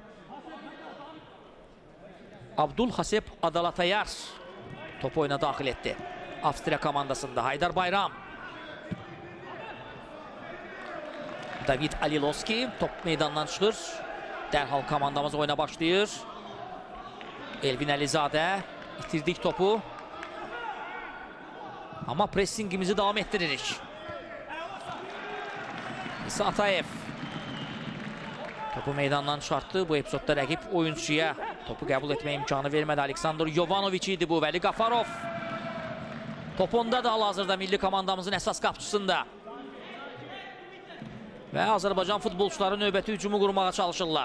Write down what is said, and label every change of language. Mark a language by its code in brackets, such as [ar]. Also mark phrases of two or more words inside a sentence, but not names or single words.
[az] Abdulhasep Adalatayar top oyuna daxil etdi. Avstriya komandasında Haydar Bayram. David Alilovski top meydandan çıxır. Dərhal komandamız oyuna başlayır. Elvin Əlizadə. İtirdik topu. Ama pressingimizi devam ettiririk. İsa Atayev. Topu meydandan çıxartdı. Bu epizodda rəqib oyuncuya topu qəbul etmə imkanı vermədi. Aleksandr Jovanovic idi bu. Vəli Qafarov. Top onda da hal-hazırda milli komandamızın əsas qapçısında. Və Azərbaycan futbolçuları növbəti hücumu qurmağa çalışırlar.